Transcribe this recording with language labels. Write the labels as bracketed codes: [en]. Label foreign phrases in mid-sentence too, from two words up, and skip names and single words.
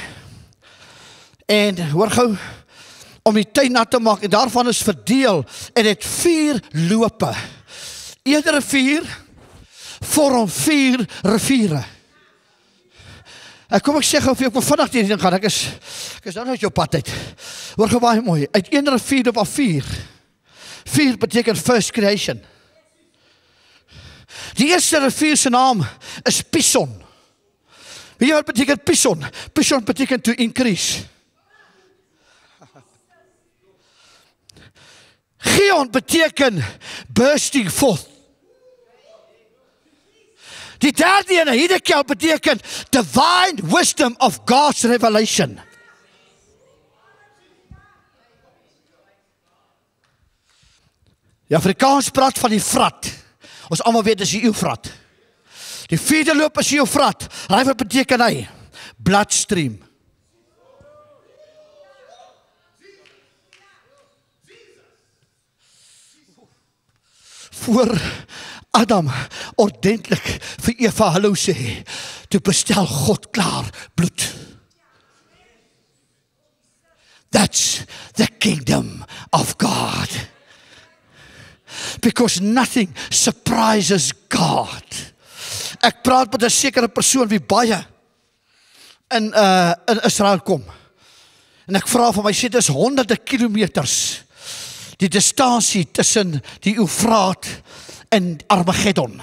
[af] En hoor gou, om die tuin nat te maak, en daarvan is verdeel, en het 4 lope. Iedere rivier vorm 4 riviere. Kom ek sê gou vir jou, ek wil vinnig hierdie ding gaan, ek is nou uit jou pad uit. Hoor gou baie mooi, uit 1 rivier op 4. 4 beteken [en] first creation. [af] Die eerste rivier se naam is Pison. Weet jy wat beteken Pison? Pison beteken [en] to increase. [af] Gion beteken [en] bursting forth. [af] Die derde ene, Hidekel, beteken [en] divine wisdom of God's revelation. [af] Die Afrikaans praat van die Vrat. Ons almal weet dis die Eufrat. Die 4de loop is die Eufrat. Wat beteken hy? Bloodstream. Voor Adam ordentlik vir Eva hallo sê, toe bestel God klaar bloed. [en] That's the kingdom of God. Because nothing surprises God. [af] Ek praat met 'n sekere persoon wie baie in Israel kom. En ek vra van my, sê dit is honderde kilometers die distansie tussen die Eufraat en Armageddon.